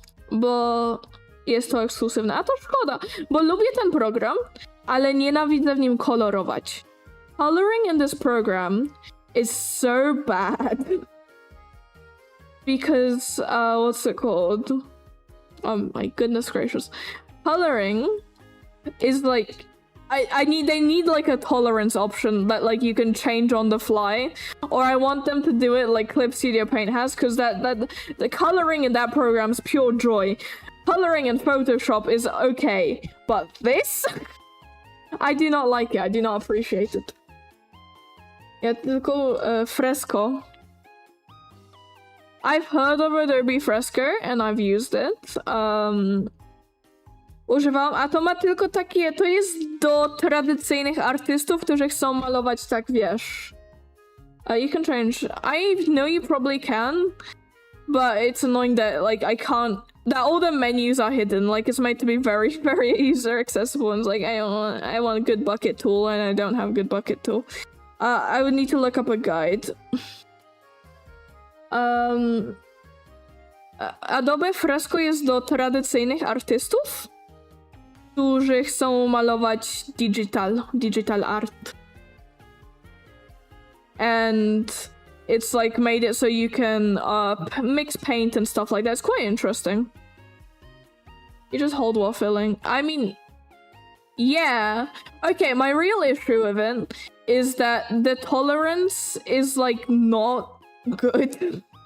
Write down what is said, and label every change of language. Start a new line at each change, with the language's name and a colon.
Polish: Bo jest to ekskluzywne, a to szkoda, bo lubię ten program, ale nienawidzę w nim kolorować.
English: Coloring in this program is so bad. Because, what's it called? Oh my goodness gracious. Coloring is like... they need like a tolerance option that like you can change on the fly, or I want them to do it like Clip Studio Paint has, because the coloring in that program is pure joy. Coloring in Photoshop is okay, but this I do not like it. I do not appreciate it. Yeah,
Polish: tylko Fresco.
English: I've heard of Adobe Fresco and I've used it.
Polish: Używałam, a to ma tylko takie, to jest do tradycyjnych artystów, którzy chcą malować tak, wiesz.
English: You can change. I know you probably can, but it's annoying that like I can't. That all the menus are hidden. Like it's made to be very, very user accessible. And it's like I want a good bucket tool, and I don't have a good bucket tool. I would need to look up a guide.
Polish: Adobe Fresco jest do tradycyjnych artystów, którzy chcą malować digital art.
English: And it's like made it so you can mix paint and stuff like that. It's quite interesting. You just hold while filling. I mean, yeah. Okay, my real issue with it is that the tolerance is like not good.